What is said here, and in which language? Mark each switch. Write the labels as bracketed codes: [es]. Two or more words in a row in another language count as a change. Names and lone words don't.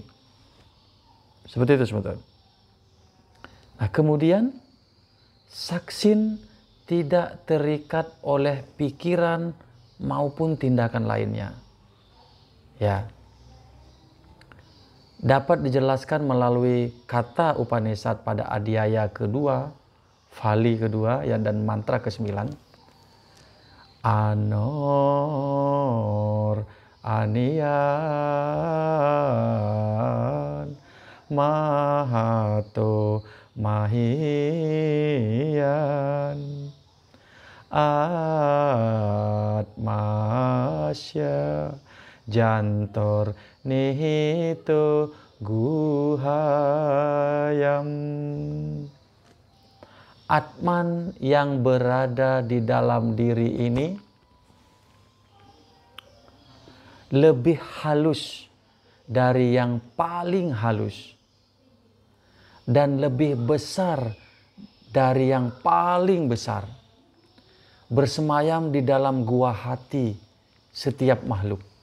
[id] Seperti itu teman-teman. Nah, kemudian saksin tidak terikat oleh pikiran maupun tindakan lainnya. Ya. Dapat dijelaskan melalui kata Upanishad pada Adhyaya kedua, Vali kedua ya, dan mantra ke-9. [sa] Anor aniyan mahato mahiyan atmasya jantor nihito guhayam. [id] Atman yang berada di dalam diri ini lebih halus dari yang paling halus dan lebih besar dari yang paling besar, bersemayam di dalam gua hati setiap makhluk.